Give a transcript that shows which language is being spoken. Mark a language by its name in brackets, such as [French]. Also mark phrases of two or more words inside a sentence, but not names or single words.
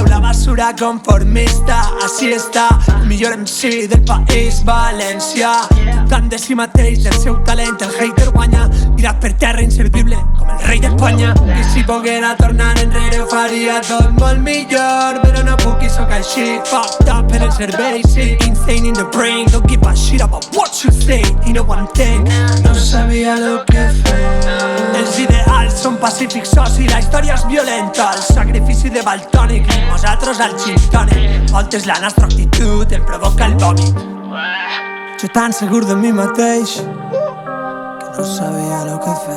[Spanish] La basura conformista, [Catalan] així està el millor MC del país valencià. Dubtant de si mateix, del seu talent, el hater guanya. Tirat per terra inservible com el rei d'Espanya. I si poguera tornar enrere ho faria tot molt millor, però no puc i sóc així. [English] Fucked up [Catalan] en el cervell, sí. [English] Insane in the brain, don't give a shit about what you say. [Catalan] I no ho entenc, no sabia lo que fer. Els ideals són pacífics, soci, la història és violenta. El sacrifici de Valtònic i nosaltres al gintònic. Voltes la nostra actitud em provoca el vòmit. Jo tan segur de mi mateix que no sabia lo que fer.